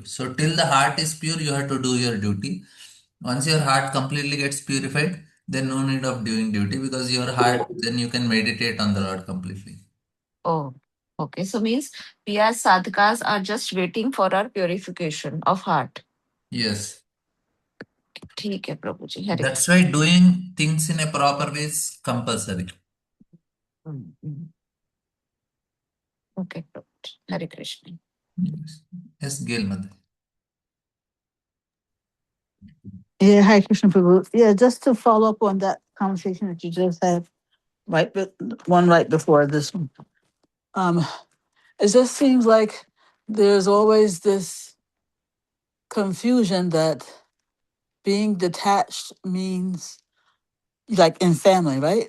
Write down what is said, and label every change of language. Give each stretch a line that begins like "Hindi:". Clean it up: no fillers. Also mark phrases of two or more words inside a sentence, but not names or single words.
English: So till the heart is pure, you have to do your duty. Once your heart completely gets purified, then no need of doing duty because your heart, then you can meditate on the Lord completely. Oh, okay. So means we as sadhakas are just waiting for our purification of heart. Yes.
Hindi: ठीक है प्रभु जी हरे
English: That's why doing things in a proper way is compulsory.
Hindi: कृष्ण ओके प्रभु जी हरे कृष्ण
English: Yes, yes, Gail Mother. Yeah, hi, Krishna Prabhu. Yeah, just to follow up on that conversation that you just had, one right before this one. Um, it just seems like there's always this confusion that being detached means, like in family, right?